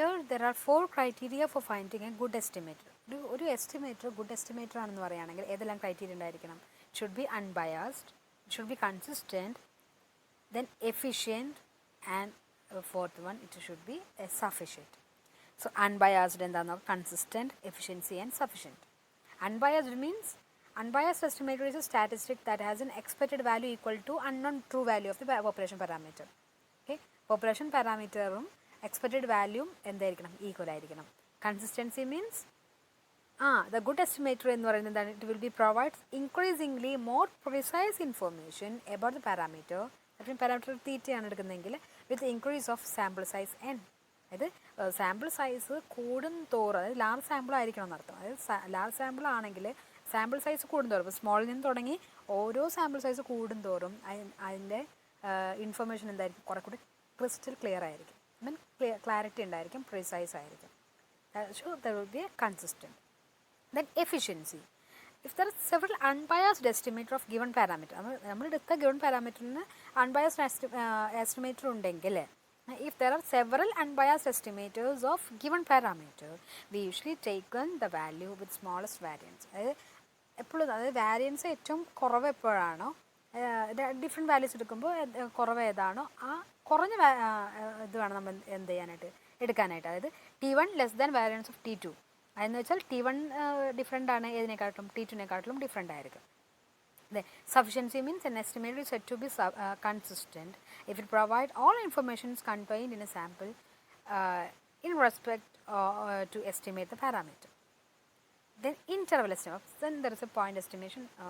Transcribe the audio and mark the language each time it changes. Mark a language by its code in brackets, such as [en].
[en] There are four criteria for finding a good estimator. [ml] ഒരു estimator good estimator ആണെന്ന് പറയുകയാണെങ്കിൽ ഏതെല്ലാം ക്രൈറ്റീരിയ ഉണ്ടായിരിക്കണം? [en] It should be unbiased, it should be consistent, then efficient, and fourth one it should be sufficient. So unbiased എന്താണെന്ന് consistent, efficiency and sufficient. Unbiased means unbiased estimator is a statistic that has an expected value equal to unknown true value of the population parameter. [ml] Okay, population parameter expected value എന്തായിരിക്കണം? Equal ആയിരിക്കണം. [en] consistency means the good estimator [ml] എന്ന് പറയുന്നത് [en] that it will be provides increasingly more precise information about the parameter. [ml] അപ്പോൾ parameter തീറ്റയാണ് എടുക്കുന്നതെങ്കിൽ [en] with increase of sample size n. [ml] അതായത് sample size കൂടുന്തോറും, അതായത് ലാർജ് സാമ്പിൾ ആയിരിക്കണം എന്നർത്ഥം. അതായത് ലാർജ് സാമ്പിൾ ആണെങ്കിൽ സാമ്പിൾ സൈസ് കൂടുന്തോറും, ഇപ്പോൾ സ്മോളിൽ നിന്ന് തുടങ്ങി ഓരോ സാമ്പിൾ സൈസ് കൂടുന്തോറും അതിൻ്റെ ഇൻഫർമേഷൻ എന്തായിരിക്കും? കുറെ കൂടി ക്രിസ്റ്റൽ ക്ലിയർ ആയിരിക്കും, മീൻ ക്ലാരിറ്റി ഉണ്ടായിരിക്കും, പ്രിസൈസ് ആയിരിക്കും. [en] So there will be a consistent. Then efficiency. If there are several unbiased estimator of given parameter, [ml] നമ്മൾ എടുത്ത given parameterന് unbiased estimator ഉണ്ടെങ്കിൽ, [en] if there are several unbiased estimators of given parameter, we usually taken the value with smallest variance. [ml] അതായത് എപ്പോഴും, അതായത് variance ഏറ്റവും കുറവ് എപ്പോഴാണോ, different values എടുക്കുമ്പോൾ കുറവ് ഏതാണോ ആ കുറഞ്ഞ ഇത് വേണം നമ്മൾ എന്ത് ചെയ്യാനായിട്ട്, എടുക്കാനായിട്ട്. അതായത് T1 less than variance of T2. അതെന്ന് വെച്ചാൽ T1 ഡിഫറെൻ്റ് ആണ് ഏതിനെക്കാട്ടിലും, T2നെക്കാട്ടിലും ഡിഫറെൻ്റ് ആയിരിക്കും. [en] The sufficiency means an estimator is said to be consistent if it provides all information contained in a sample in respect to estimate the parameter. Then interval estimation. Then there is a point estimation.